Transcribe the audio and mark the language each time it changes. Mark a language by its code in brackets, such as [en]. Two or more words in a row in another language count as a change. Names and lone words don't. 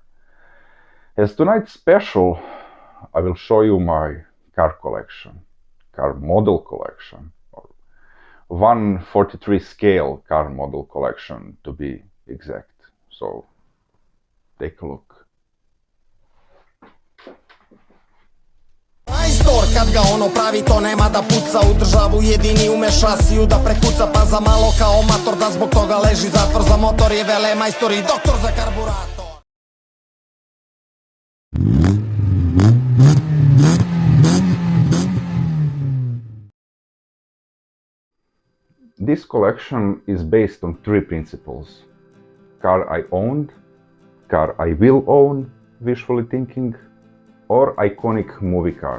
[en] As tonight's special, I will show you my car collection, car model collection, or 1/43 scale car model collection to be exact. So take a look. [sr] Majstor kad ga ono pravi to nema da puca u državu jedini ume šasiju da prekuca pa za malo kao mator da zbog toga leži zatvor za motor je vele majstor i doktor za karburator. [en] This collection is based on 3 principles. Car I owned, car I will own, wishfully thinking, or iconic movie car.